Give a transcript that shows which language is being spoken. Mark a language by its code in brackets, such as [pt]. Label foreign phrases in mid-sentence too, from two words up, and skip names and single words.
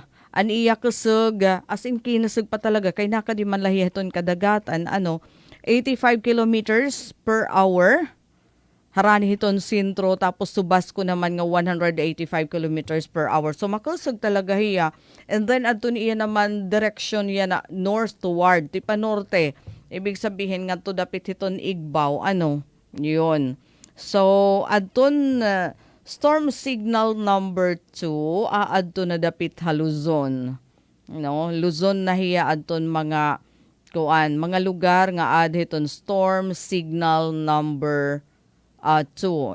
[war] An iya kusog, as in kinasog pa talaga, kay nakadiman lahiyaton kadagatan, 85 [en] kilometers per hour. [war] Harani hiton sintro, tapos subas ko naman nga 185 [en] kilometers per hour. [war] So, makusog talaga hiya. [en] And then, [war] adto niya naman, direction niya na northward, tipa norte. Ibig sabihin nga to dapit hiton Igbaw, yun. So, adton, [en] storm signal number [war] 2, aadto na dapit ha Luzon. Luzon na hiya adton mga lugar nga adhiton [en] storm signal number [war] 2.